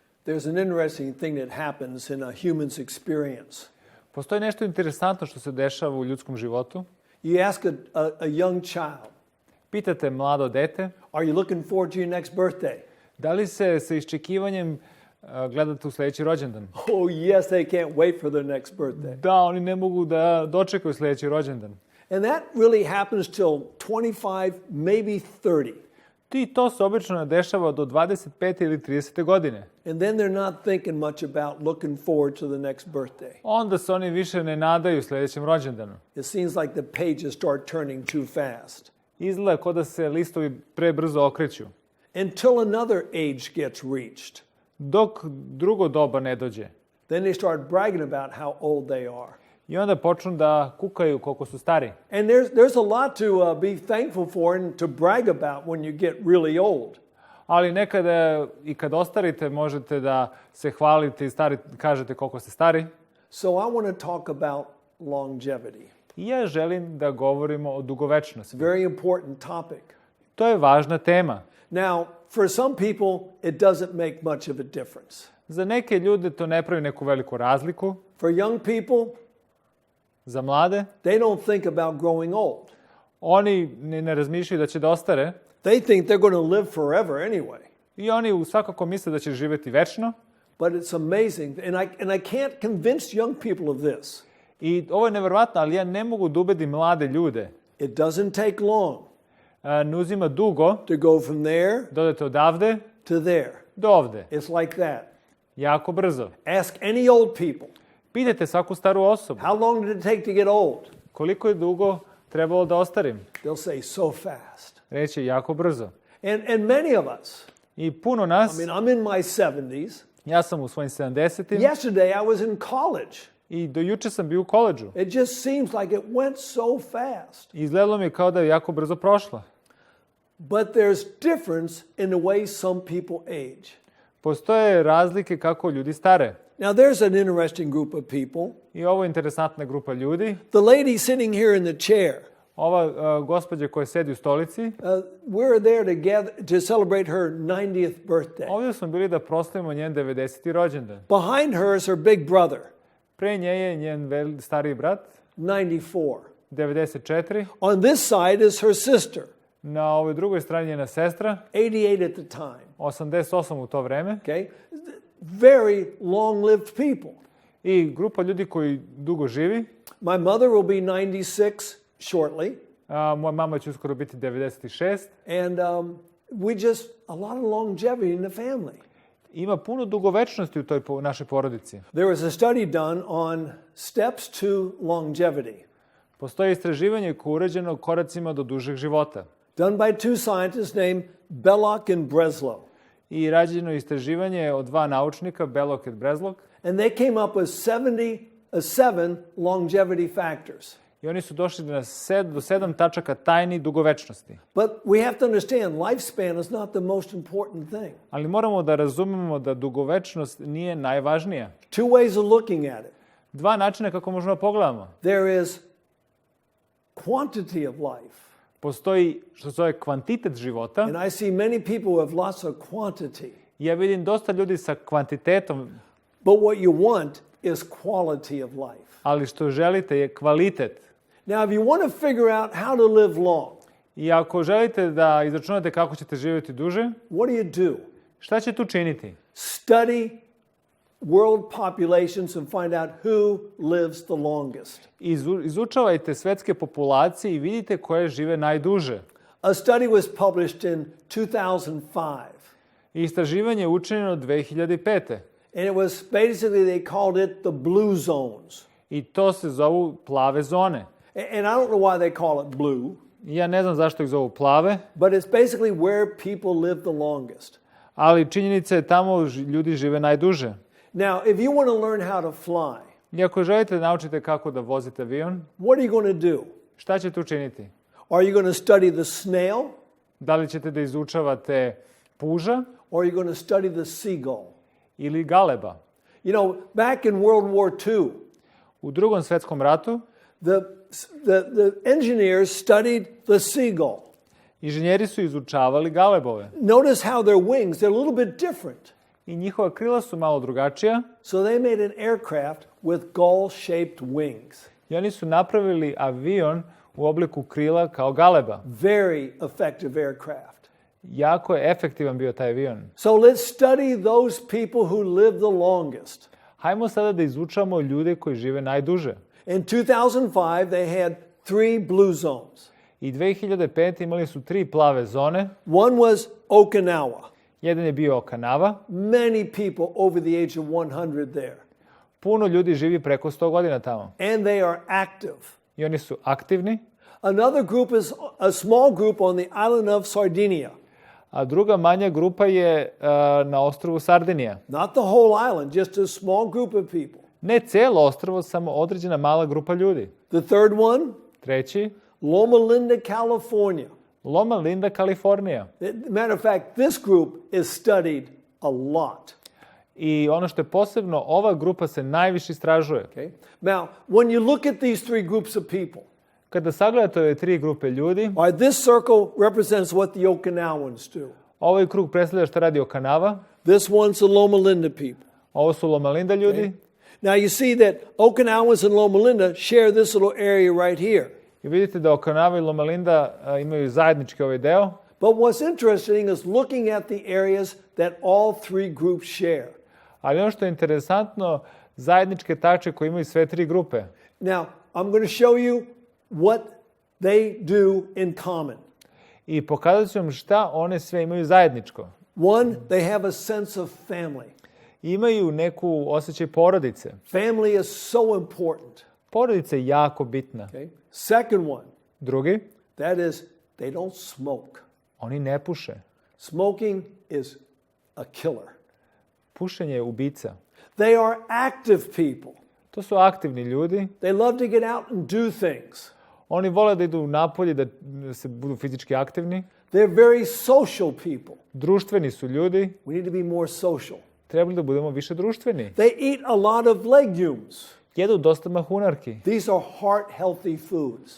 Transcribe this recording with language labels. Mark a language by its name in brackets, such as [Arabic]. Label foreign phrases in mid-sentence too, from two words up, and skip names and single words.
[English] There's an interesting thing that happens in a human's experience. [Serbian] Postoji nešto interesantno što se dešava u ljudskom životu. [English] You ask a young child, [Serbian] Pitate mlado dete, [English] are you looking forward to your next birthday? [Serbian] da li se sa iščekivanjem gledate u sledeći rođendan? [English] Oh, yes, they can't wait for their next birthday. [Serbian] Da, oni ne mogu da dočekaju sledeći rođendan. [English] And that really happens till 25, maybe 30. [Serbian] To se obično ne dešava do 25. ili 30. godine. [English] And then they're not thinking much about looking forward to the next birthday. [Serbian] Onda se oni više ne nadaju sledećem rođendanu. [English] It seems like the pages start turning too fast. [Serbian] Izgleda kao da se listovi prebrzo okreću. [English] Until another age gets reached. [Serbian] Dok drugo doba ne dođe. [English] Then they start bragging about how old they are. [Serbian] I onda počnu da kukaju koliko su stari. [English] And there's a lot to be thankful for and to brag about when you get really old. [Serbian] Ali nekada i kad ostarite možete da se hvalite i kažete koliko ste stari. [English] So I want to talk about longevity. [Serbian] I ja želim da govorimo o dugovečnosti. [English] Very important topic. [Serbian] To je važna tema. [English] Now, for some people, it doesn't make much of a difference. [Serbian] Za neke ljude to ne pravi neku veliku razliku. [English] For young people, [Serbian] za mlade, [English] they don't think about growing old. [Serbian] Oni ne razmišljaju da će da ostare. [English] They think they're going to live forever anyway. [Serbian] I oni svakako misle da će živjeti večno. [English] But it's amazing, and I can't convince young people of this. [Serbian] I ovo je neverovatno, ali ja ne mogu da ubedim mlade ljude. [English] It doesn't take long. [Serbian] Ne uzima dugo [English] to go from there [Serbian] da odete odavde [English] to there. [Serbian] Do ovde. [English] It's like that. [Serbian] Jako brzo. [English] Ask any old people. [Serbian] Pitajte svaku staru osobu. [English] How long did it take to get old? [Serbian] Koliko je dugo trebalo da ostarim? [English] They'll say so fast. [Serbian] Reći jako brzo. [English] And many of us. [Serbian] I puno nas. [English] I mean, I'm in my 70s. [Serbian] Ja sam u svojim 70-im. [English] Yesterday I was in college. [Serbian] I do juče sam bio u koledžu. [English] It just seems like it went so fast. [Serbian] Izgledalo mi kao da je jako brzo prošla. [English] But there's difference in the way some people age. [Serbian] Postoje razlike kako ljudi stare. [English] Now there's an interesting group of people. [Serbian] I ovo je interesantna grupa ljudi. [English] The lady sitting here in the chair. [Serbian] Ova gospođa koja sedi u stolici. [English] We're there to celebrate her 90th birthday. [Serbian] Ovdje smo bili da proslavimo njen 90. rođendan. [English] Behind her is her big brother. [Serbian] Pre nje je njen stariji brat. [English] 94. [Serbian] 94. [English] On this side is her sister. [Serbian] Na ovoj drugoj strani je njena sestra. [English] 88 at the time. [Serbian] 88 u to vreme. [English] Okay. Very long-lived people. [Serbian] I grupa ljudi koji dugo živi. [English] My mother will be 96 shortly. [Serbian] Moja mama će uskoro biti 96. [English] And we just a lot of longevity in the family. [Serbian] Ima puno dugovečnosti u toj našoj porodici. [English] There was a study done on steps to longevity. [Serbian] Postoji istraživanje koje je urađeno koracima do dužeg života. [English] Done by two scientists named Belloc and Breslow. [Serbian] I rađeno istraživanje od dva naučnika, Belloc i Breslow. [English] And they came up with 7 longevity factors. [Serbian] I oni su došli do 7 tačaka tajni dugovečnosti. [English] But we have to understand, lifespan is not the most important thing. [Serbian] Ali moramo da razumemo da dugovečnost nije najvažnija. [English] Two ways of looking at it. [Serbian] Dva načina kako možemo pogledamo. [English] There is quantity of life. [Serbian] Postoji što se zove kvantitet života. [English] And I see many people who have lots of quantity. [Serbian] Ja vidim dosta ljudi sa kvantitetom. [English] But what you want is quality of life. [Serbian] Ali što želite je kvalitet. [English] Now, if you want to figure out how to live long. [Serbian] I ako želite da izračunate kako ćete živjeti duže, [English] what do you do? [Serbian] Šta ćete učiniti? [English] Study world populations and find out who lives the longest. [Serbian] Izučavajte svetske populacije i vidite koje žive najduže. [English] A study was published in 2005. [Serbian] Istraživanje je učinjeno 2005. [English] And it was basically, they called it the blue zones. [Serbian] I to se zovu plave zone. [English] And I don't know why they call it blue. [Serbian] Ja ne znam zašto ih zovu plave. [English] But it's basically where people live the longest. [Serbian] Ali činjenica je tamo ljudi žive najduže. [English] Now, if you want to learn how to fly. [Serbian] I ako želite da naučite kako da vozite avion, [English] what are you going to do? [Serbian] Šta ćete učiniti? [English] Are you going to study the snail? [Serbian] Da li ćete da izučavate puža? [English] Or are you going to study the seagull? [Serbian] Ili galeba? [English] You know, back in World War II. [Serbian] U Drugom svetskom ratu, [English] the engineers studied the seagull. [Serbian] Inženjeri su izučavali galebove. [English] Notice how their wings, they're a little bit different. [Serbian] I njihova krila su malo drugačija. [English] So they made an aircraft with gull-shaped wings. [Serbian] I oni su napravili avion u obliku krila kao galeba. [English] Very effective aircraft. [Serbian] Jako je efektivan bio taj avion. [English] So let's study those people who live the longest. [Serbian] Hajmo sada da izučamo ljude koji žive najduže. [English] In 2005, they had 3 blue zones. [Serbian] I 2005. imali su 3 plave zone. [English] One was Okinawa. [Serbian] Jedan je bio Okinawa. [English] Many people over the age of 100 there. [Serbian] Puno ljudi živi preko 100 godina tamo. [English] And they are active. [Serbian] I oni su aktivni. [English] Another group is a small group on the island of Sardinia. [Serbian] A druga manja grupa je na ostrvu Sardinija. [English] Not the whole island, just a small group of people. [Serbian] Ne cijelo ostrvo, samo određena mala grupa ljudi. [English] The third one, [Serbian] Treći, [English] Loma Linda, California. [Serbian] Loma Linda, Kalifornija. [English] Matter of fact, this group is studied a lot. [Serbian] I ono što je posebno, ova grupa se najviše istražuje. [English] Okay? Now, when you look at these 3 groups of people, [Serbian] Kada sagledate ove 3 grupe ljudi, [English] all right, this circle represents what the Okinawans do. [Serbian] ovaj krug predstavlja šta radi Okinawa, [English] This one's the Loma Linda people. [Serbian] ovo su Loma Linda ljudi. [English] Okay. Now you see that Okinawans and Loma Linda share this little area right here. [Serbian] I vidite da Okinawa i Loma Linda imaju zajednički ovaj deo. [English] But what's interesting is looking at the areas that all 3 groups share. [Serbian] Ali ono što je interesantno, zajedničke tačke koje imaju sve 3 grupe. [English] Now, I'm going to show you what they do in common. [Serbian] I pokazat ću vam šta one sve imaju zajedničko. [English] One, they have a sense of family. [Serbian] Imaju neku osjećaj porodice. [English] Family is so important. [Serbian] Porodica je jako bitna. [English] Okay? Second one, [Serbian] Drugi, [English] that is, they don't smoke. [Serbian] oni ne puše. [English] Smoking is a killer. [Serbian] Pušenje je ubica. [English] They are active people. [Serbian] To su aktivni ljudi. [English] They love to get out and do things. [Serbian] Oni vole da idu napolje, da se budu fizički aktivni. [English] They're very social people. [Serbian] Društveni su ljudi. [English] We need to be more social. [Serbian] Trebali da budemo više društveni. [English] They eat a lot of legumes. [Serbian] Jedu dosta mahunarki. [English] These are heart-healthy foods.